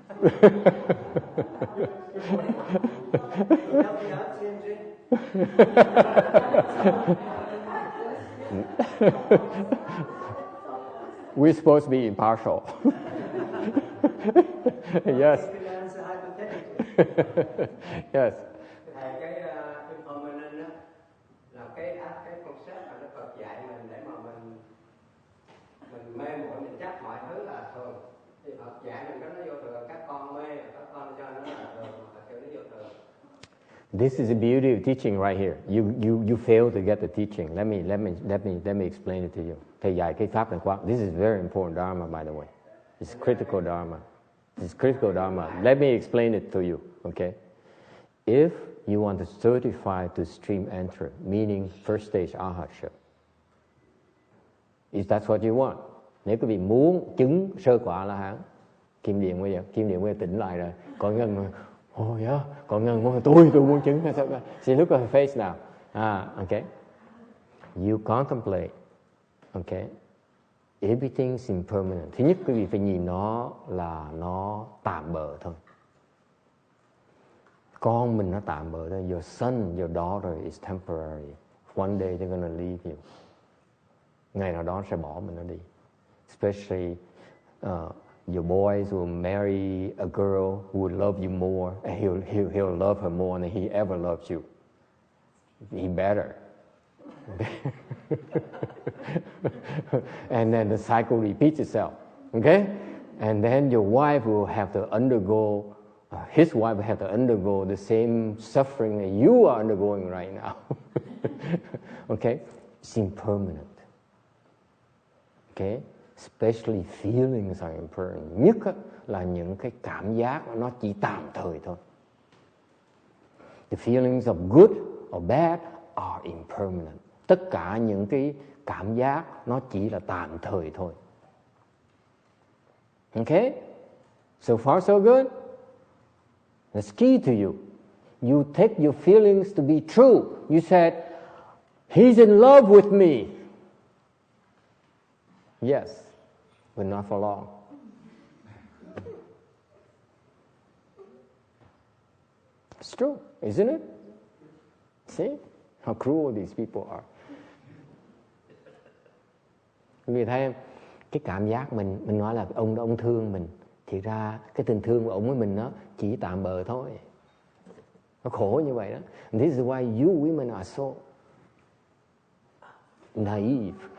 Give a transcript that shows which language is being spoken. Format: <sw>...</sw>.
<en>Help me out, CMJ. We're supposed to be impartial. Yes. You can answer hypothetically. Yes.</en> <vi>Thầy, cái impermanent á là cái concept mà Đức Phật dạy mình để mà mình mê muội, mình chấp mọi thứ là thường. Thì Phật dạy mình cái nó vô thường, các con mê, các con cho nó là thường, mà thật sự nó vô thường.</vi> <en>This is the beauty of teaching right here. You fail to get the teaching. Let me explain it to you.</en> <vi>Thầy dạy cái pháp này quá.</vi> <en>This is very important dharma, by the way. It's critical dharma. It's critical dharma. Let me explain it to you. Okay. If you want to certify to stream entry, meaning first stage arhatship, if that's what you want.</en> <vi>Nếu quý vị muốn chứng sơ quả La Hán, Kim Điện bây giờ tỉnh lại rồi. Còn ngân còn ngân muốn tôi muốn chứng.</vi> <en>See, look at her face now. Okay. You contemplate. Okay. Everything's impermanent.</en> <vi>Thứ nhất quý vị phải nhìn nó là nó tạm bợ thôi. Con mình nó tạm bợ thôi.</vi> <en>Your son, your daughter is temporary. One day they're gonna leave you.</en> <vi>Ngày nào đó sẽ bỏ mình nó đi.</vi> <en>Especially your boys will marry a girl who will love you more, and he'll love her more than he ever loved you. He better. And then the cycle repeats itself. Okay? And then your wife will have to undergo, his wife will have to undergo the same suffering that you are undergoing right now. Okay? It's impermanent. Okay? Especially feelings are impermanent.</en> <vi>Nhất là những cái cảm giác nó chỉ tạm thời thôi.</vi> <en>The feelings of good or bad are impermanent.</en> <vi>Tất cả những cái cảm giác nó chỉ là tạm thời thôi.</vi> <en>Okay? So far so good? That's key to you. You take your feelings to be true. You said, he's in love with me. Yes, but not for long. It's true, isn't it? See how cruel these people are.</en> <vi>Vì thấy em, cái cảm giác mình nói là ông thương mình, thì ra cái tình thương của ông với mình nó chỉ tạm bợ thôi. Nó khổ như vậy đó.</vi> <en>And this is why you women are so naive.</en>